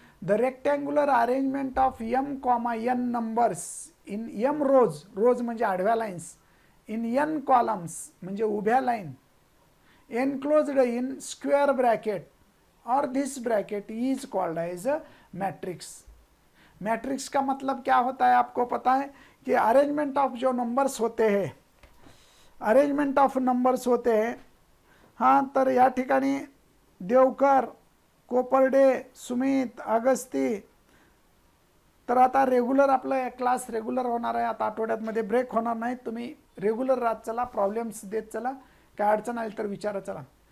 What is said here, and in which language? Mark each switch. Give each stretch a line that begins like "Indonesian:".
English: the rectangular arrangement of M comma N numbers in M rows,
Marathi: रोज म्हणजे आडव्या lines,
English: in n columns
Marathi: म्हणजे उभ्या line,
English: enclosed in square bracket or this bracket is called as a matrix.
Hindi: Matrix का मतलब क्या होता है आपको पता है कि अरेंजमेंट ऑफ जो नंबर्स होते हैं, अरेंजमेंट ऑफ नंबर्स होते हैं.
Marathi: हां, तर या ठिकाणी देवकर, कोपर्डे, सुमित, अगस्ती. तर आता रेग्युलर आपला क्लास रेग्युलर होणार आहे. आता आठवड्यामध्ये ब्रेक होणार नाही. तुम्ही रेग्युलर राहत चला, प्रॉब्लेम्स देत चला, काय अडचण आली तर विचारा चला.